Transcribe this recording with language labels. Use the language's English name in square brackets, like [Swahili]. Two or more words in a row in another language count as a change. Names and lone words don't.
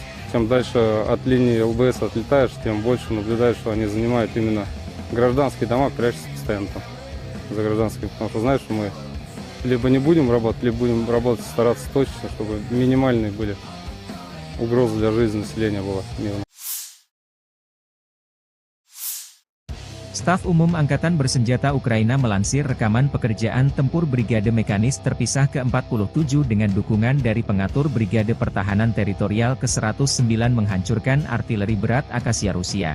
[Russian] Чем дальше от линии ЛБС отлетаешь, тем больше наблюдаешь, что они занимают именно гражданские дома, прячутся постоянно там за гражданскими, потому что знаешь, что мы либо не будем работать, либо будем работать, стараться точечно, чтобы минимальные были угрозы для жизни населения была мирно. [Indonesian] Staf Umum Angkatan Bersenjata Ukraina melansir rekaman pekerjaan tempur Brigade Mekanis terpisah ke-47 dengan dukungan dari pengatur Brigade Pertahanan Teritorial ke-109 menghancurkan artileri berat Akasia Rusia.